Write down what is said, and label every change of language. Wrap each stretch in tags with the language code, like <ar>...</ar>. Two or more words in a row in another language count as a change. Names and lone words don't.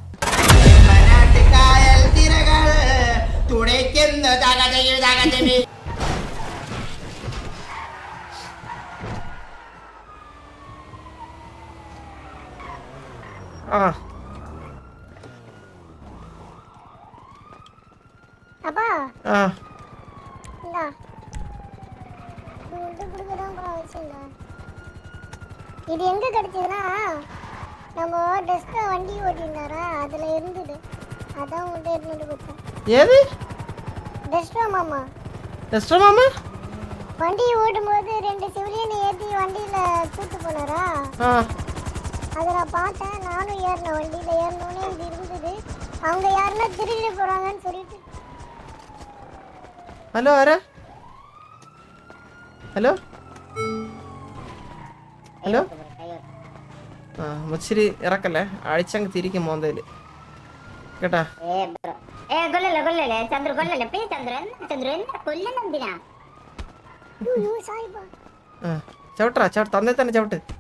<ta>ആ ആ இது எங்க கிடைச்சதுன்னா நம்ம டெஸ்ட் வண்டி ஓட்டினாரா அதுல இருந்தது அதான் உன்கிட்ட எடுத்துட்டு போறேன். ஏது டெஸ்ட் மாமா வண்டி ஓட்டும்போது ரெண்டு சிவிலியன் ஏத்தி வண்டியில கூட்டு போனாரா அத நான் பார்த்தேன். நானும் ஏறினேன் வண்டியில. ஏறினோடனே இது இருந்தது. அவங்க யாருன்னா திருடிட்டு போறாங்கன்னு சொல்லிட்டு.</ta> <ml>ഹലോ ആരാ? ഹലോ ഹലോ ആ മുച്ചിരി ഇറക്കല്ലേ, അഴിച്ചങ്ങ് തിരിക്കും മോന്തയില് കേട്ടാ. ചവിട്ടാ തന്നെ തന്നെ ചവിട്ട്.</ml>